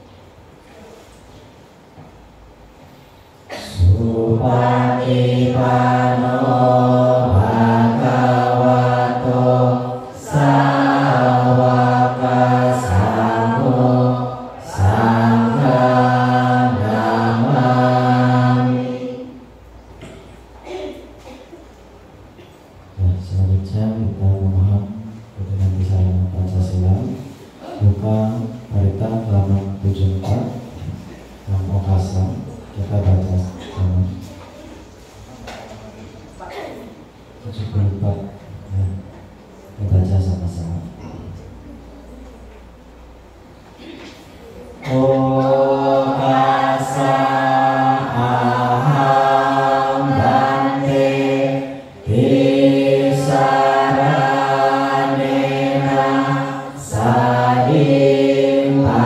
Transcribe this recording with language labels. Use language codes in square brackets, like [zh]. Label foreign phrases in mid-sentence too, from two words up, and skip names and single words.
[pi] Supatipano Bhagavato Sawaka Sangho Sanghang Namami. [id] Dan selanjutnya kita memohon dengan Bisaya Pancasila, buka Parita halaman 74 yang Okasa, kita baca sama 74 ya, kita baca sama-sama. [pi] Okasa aham bante tisaranena sadim